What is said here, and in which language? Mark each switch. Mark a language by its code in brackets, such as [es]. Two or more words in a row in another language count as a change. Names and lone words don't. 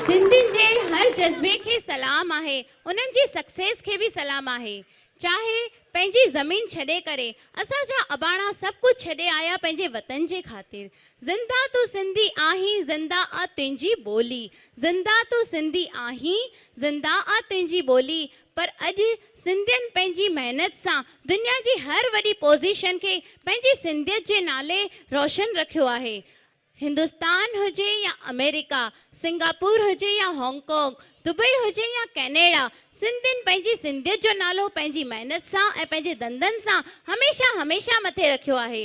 [sd] सिंधियुनि जे हर जज्बे खे सलाम आहे, उन्हनि जी सक्सेस खे भी सलाम आहे। चाहे पंहिंजी ज़मीन छॾे करे असांजा अबाणा सब कुछ छॾे आया पंहिंजे वतन जे खातिर। जिंदा तू सिंधी आहीं, जिंदा आ तुंहिंजी बोली। जिंदा तू सिंधी आहीं, जिंदा आ तुंहिंजी बोली। पर अॼु सिंधियुनि पंहिंजी मेहनत सां दुनिया जी हर वॾी पोज़ीशन खे पंहिंजी सिंधियत जे नाले रोशन रखियो आहे। हिंदुस्तान हुजे या अमेरिका, सिंगापुर हुजे या हांगकांग, दुबई हुजे या कैनेडा, सिंधियुनि पंहिंजी सिंधियत जो नालो पंहिंजी मेहनत सां ऐं पंहिंजे दंदनि सां हमेशा हमेशा मथे रखियो आहे।